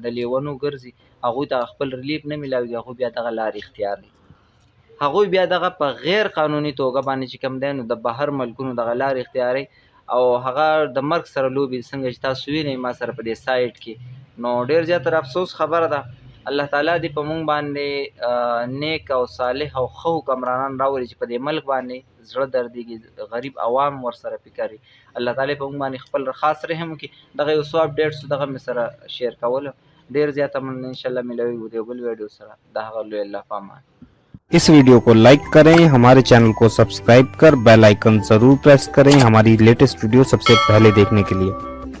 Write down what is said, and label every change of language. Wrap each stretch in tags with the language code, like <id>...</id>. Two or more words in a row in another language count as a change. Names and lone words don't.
<ps>د لیونو ګرځي هغوی ته خپل ریلیف نه میلاویږي هغوی بیا دغه لارې اختیار دي هغوی بیا دغه په غیر قانوني توګه باندې چې کوم دی نو د بهر ملکونو دغه لارې اختیاروي او هغه د مرګ سره لوبې څنګه چې تاسو وینئ ما سره په دې سایټ کې نو ډېر زیاته افسوس خبره ده الله تعالی دې په مونږ باندې نیک او صالح او ښه حکمرانان راولي چې په دې ملک باندې زړه دردېږي، غریب عوام ورسره فکر وي. الله تعالی په مونږ باندې خپل خاص رحم وکړي. دغه یو څو اپډیټس دغه مې سره شیر کولو، ډېر زیاته مننه. انشاءالله ملوي یو بل ویډیو سره. د هغه لوی الله په امان.</ps> <hi>इस वीडियो को लाइक करें, हमारे चैनल को सब्सक्राइब कर बेल आइकन जरूर प्रेस करें हमारी लेटेस्ट वीडियो सबसे पहले देखने के लिए।</hi>